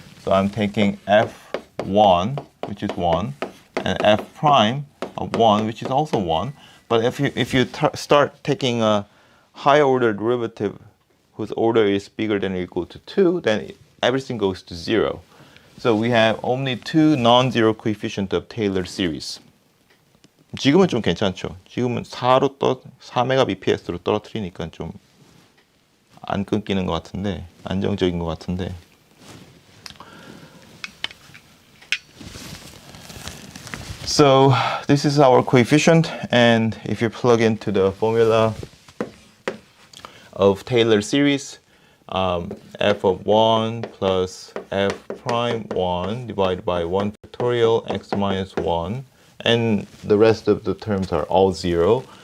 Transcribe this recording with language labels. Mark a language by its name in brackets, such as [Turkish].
[English] So I'm taking f1, which is 1, and f prime of 1, which is also 1. But if you start taking a higher order derivative whose order is bigger than or equal to 2, then everything goes to 0. So we have only two non-zero coefficient of Taylor series. [Korean] 지금은 좀 괜찮죠. 지금은 4메가bps로 떨어뜨리니까 좀 안 끊기는 것 같은데, 안정적인 것 같은데. [English] So this is our coefficient, and if you plug into the formula of Taylor series, f of 1 plus f prime 1 divided by 1 factorial x minus 1, and the rest of the terms are all 0.